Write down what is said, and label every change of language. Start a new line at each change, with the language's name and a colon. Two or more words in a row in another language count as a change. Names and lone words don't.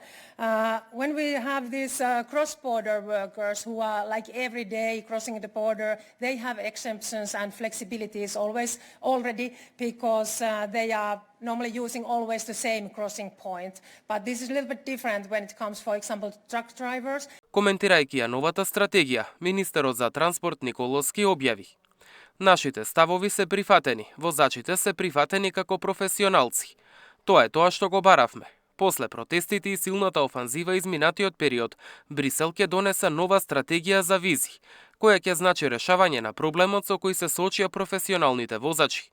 English: When we have these cross-border workers who are like every day crossing the border, they have exemptions and flexibilities always already because they are normally using always the same crossing point. But this is a little bit different when it comes, for example, to truck drivers.
Macedonian: Коментирајќи ја новата стратегија, министерот за транспорт Николовски објави: "Нашите ставови се прифатени, возачите се прифатени како професионалци. Тоа е тоа што го баравме. После протестите и силната офанзива изминатиот период, Брисел ќе донесе нова стратегија за визи, која ќе значи решавање на проблемот со кој се соочија професионалните возачи."